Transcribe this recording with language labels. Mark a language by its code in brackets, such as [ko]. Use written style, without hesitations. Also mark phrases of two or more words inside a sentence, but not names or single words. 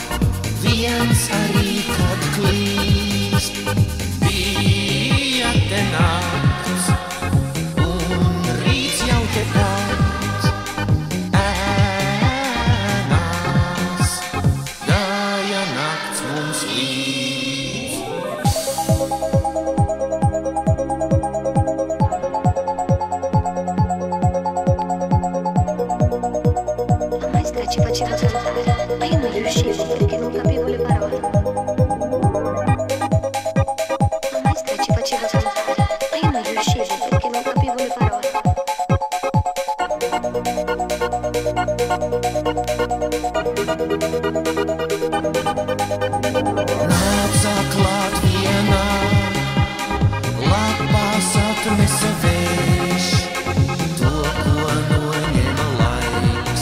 [lv] Viens arī, kad klīst, bija te nakts, un rīts jau te pat. Ēnās gāja nakts mums līdz. [it] La maestra ci faceva saltare, ma io non riuscivo perché non capivo le parole. La maestra ci faceva saltare, ma io non riuscivo perché non capivo le parole. [lv] Nāca klāt vienā, lapās atnesa vējš, to, ko noņēma laiks.